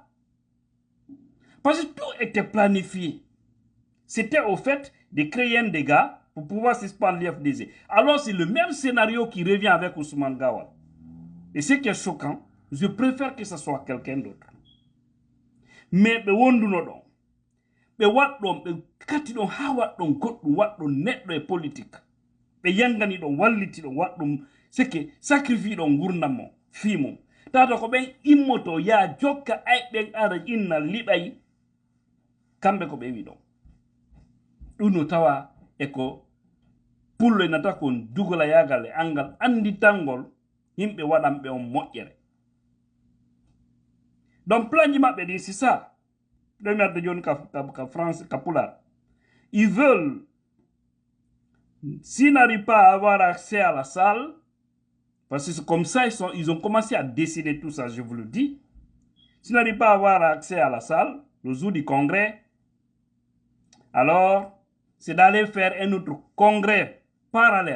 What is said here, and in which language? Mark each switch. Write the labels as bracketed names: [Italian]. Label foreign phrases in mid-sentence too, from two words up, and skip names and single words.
[French] Parce que tout était planifié. C'était au fait de créer un dégât pour pouvoir suspendre l'IFDG. Alors c'est le même scénario qui revient avec Ousmane Gawal. Et ce qui est choquant, je préfère que ce soit quelqu'un d'autre. [Fula] Mais kati ɗon ha waɗɗon goɗɗum waɗɗon neɗɗo e politique ɓe yangani ɗon walliti ɗon waɗɗum seke sacrifie ɗon gurdam mo fimum tata ko ɓen immoto ya jokka ay ɓen ara inna liɓay kamɓe ko ɓe wi ɗon ɗum no tawa eko pullo e nata kon dugola yagal e angal anditangol yimɓe waɗanɓe on moƴƴere. Donc planji maɓɓe ɗin [French] c'est ça. Ils veulent, s'ils n'arrivent pas à avoir accès à la salle, parce que c'est comme ça, ils ont commencé à décider tout ça, je vous le dis. S'ils n'arrivent pas à avoir accès à la salle, le jour du congrès, alors c'est d'aller faire un autre congrès parallèle.